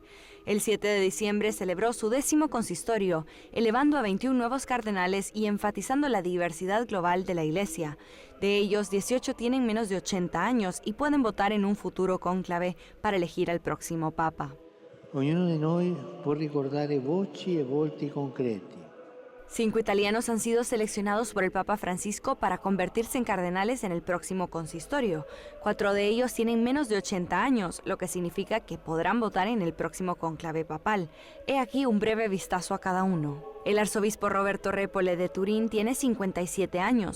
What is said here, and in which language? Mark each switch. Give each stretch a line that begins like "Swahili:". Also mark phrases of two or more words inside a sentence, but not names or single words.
Spanish: El 7 de diciembre celebró su 10º consistorio, elevando a 21 nuevos cardenales y enfatizando la diversidad global de la Iglesia. De ellos, 18 tienen menos de 80 años y pueden votar en un futuro cónclave para elegir al próximo Papa.
Italian: Ognuno di noi può ricordare voci e volti concreti.
Spanish: 5 italianos han sido seleccionados por el Papa Francisco para convertirse en cardenales en el próximo consistorio. 4 de ellos tienen menos de 80 años, lo que significa que podrán votar en el próximo cónclave papal. He aquí un breve vistazo a cada uno. El arzobispo Roberto Repole de Turín tiene 57 años.